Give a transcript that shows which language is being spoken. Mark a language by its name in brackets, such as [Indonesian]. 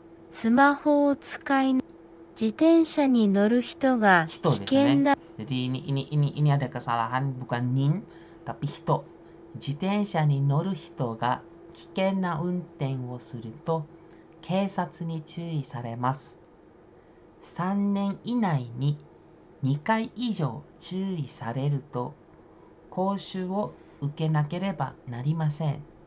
[Japanese] スマホを使い、自転車に乗る人が危 Hito ですね。険な [Indonesian] Jadi ini ada kesalahan, bukan nin, tapi hito. [Japanese] 自転車に乗る人が危険な運転をすると警察に注意されます。 3年以内に2回以上注意されると講習を受けなければなりません。